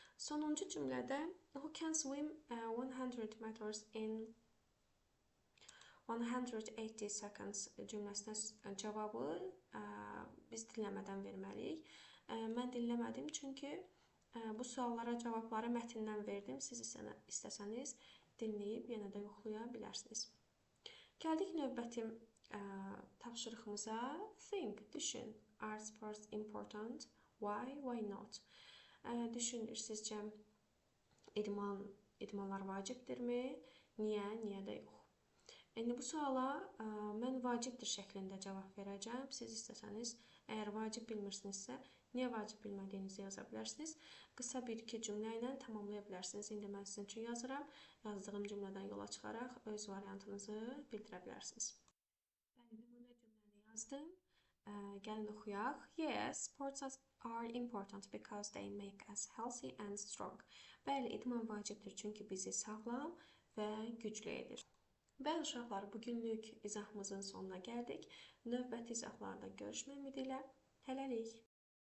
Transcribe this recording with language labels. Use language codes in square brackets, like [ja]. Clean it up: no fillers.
[az] Sonuncu cümlədə [en] who can swim 100 meters in 180 seconds [az] cümləsinə cavabı biz dinləmədən verməliyik. Mən dinləmədim çünki bu suallara cavabları mətndən verdim. Siz istəsəniz dinləyib yenə də yoxlaya bilərsiniz. Gəldik növbəti tapşırığımıza. [en] Think, [az] düşün. [en] Are sports important? Why not? [az] Düşünür, sizcə idmanlar vacibdirmi? Niyə də yox? Bu suala mən vacibdir şəklində cavab verəcəm. Siz istəsəniz, əgər vacib bilmirsinizsə, niyə vacib bilmədiyinizi yaza bilərsiniz. Qısa bir-iki cümlə ilə tamamlaya bilərsiniz. İndi mən sizin üçün yazıram. Yazdığım cümlədən yola çıxaraq öz variantınızı bildirə bilərsiniz. Bəli, nümunə cümləni yazdım. Gəlin oxuyaq. [en] Yes, sports are important because they make us healthy and strong. [az] Bəli, idman vacibdir çünki bizi sağlam və güclü edir. Bəli uşaqlar, bugünlük izahımızın sonuna gəldik. Növbəti izahlarda görüşmək ümidi ilə hələlik.